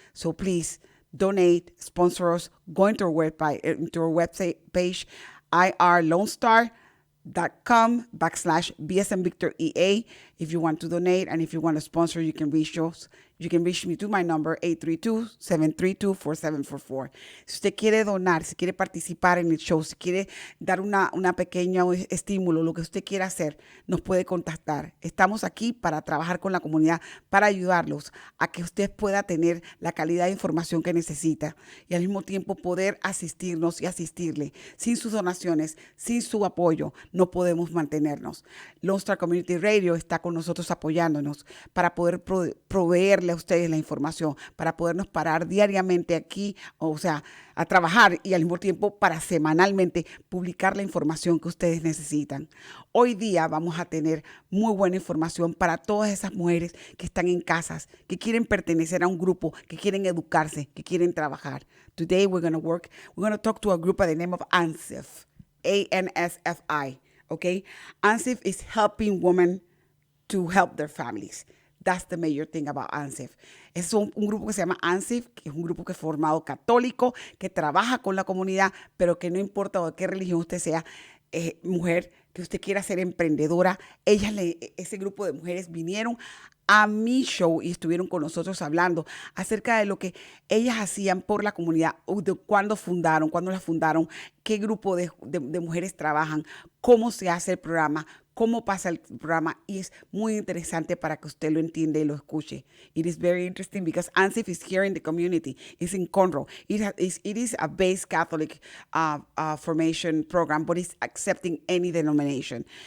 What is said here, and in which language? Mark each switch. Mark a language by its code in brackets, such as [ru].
[en] So please donate, sponsor us. Go into our website page, irlonestar.com/BSMVictorEA if you want to donate, and if you want to sponsor, you can reach us. You can reach me to my number 832-732-4744. [es] Si usted quiere donar, si quiere participar en el show, si quiere dar una pequeña estímulo, lo que usted quiera hacer, nos puede contactar. Estamos aquí para trabajar con la comunidad, para ayudarlos a que usted pueda tener la calidad de información que necesita y al mismo tiempo poder asistirnos y asistirle. Sin sus donaciones, sin su apoyo, no podemos mantenernos. Lone Star Community Radio está con nosotros apoyándonos para poder proveerle traerle a ustedes la información para podernos parar diariamente aquí, o sea, a trabajar y al mismo tiempo para semanalmente publicar la información que ustedes necesitan. Hoy día vamos a tener muy buena información para todas esas mujeres que están en casas, que quieren pertenecer a un grupo, que quieren educarse, que quieren trabajar. [en] Today we're going to talk to a group by the name of AMSIF, ANSFI, okay? AMSIF is helping women to help their families. That's the major thing about AMSIF. [es] Es un grupo que se llama AMSIF, que es un grupo que es formado católico, que trabaja con la comunidad, pero que no importa de qué religión usted sea, mujer, que usted quiera ser emprendedora. Ese grupo de mujeres vinieron a mi show y estuvieron con nosotros hablando acerca de lo que ellas hacían por la comunidad, de cuándo la fundaron, qué grupo de mujeres trabajan, cómo se hace el programa, cómo pasa el programa, y es muy interesante para que usted lo entienda y lo escuche. [en] It is very interesting because AMSIF is here in the community. It's in Conroe. It is a base Catholic formation program, but it's accepting any denomination.